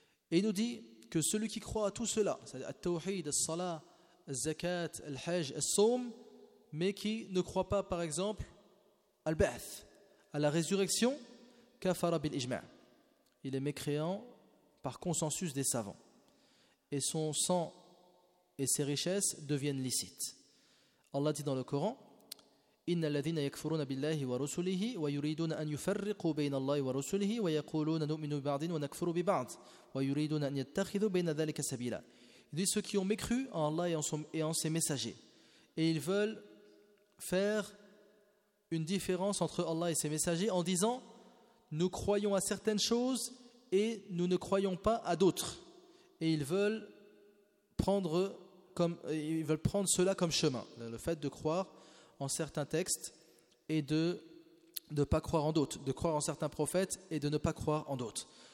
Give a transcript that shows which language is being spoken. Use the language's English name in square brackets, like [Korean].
[French] Et il nous dit que celui qui croit à tout cela, c'est-à-dire al-tawhid, al-salah, al-zakat, al-hajj, al-sawm, mais qui ne croit pas par exemple al-ba'th, à la résurrection, [Arabic] kafara bil-ijma'. [French] Il est mécréant par consensus des savants. Et son sang et ses richesses deviennent licites. Allah dit dans le Coran: [Arabic] إن الذين يكفرون بالله ورسله ويريدون أن يفرقوا بين الله ورسله ويقولون نؤمن ببعض ونكفر ببعض ويريدون أن يتخذوا بين ذلك سبيلا. [French] Il dit ceux qui ont mécru en Allah et en ses messagers et ils veulent faire une différence entre Allah et ses messagers en disant nous croyons à certaines choses et nous ne croyons pas à d'autres et ils veulent prendre cela comme chemin, le fait de croire en certains textes et de ne pas croire en d'autres, de croire en certains prophètes et de ne pas croire en d'autres.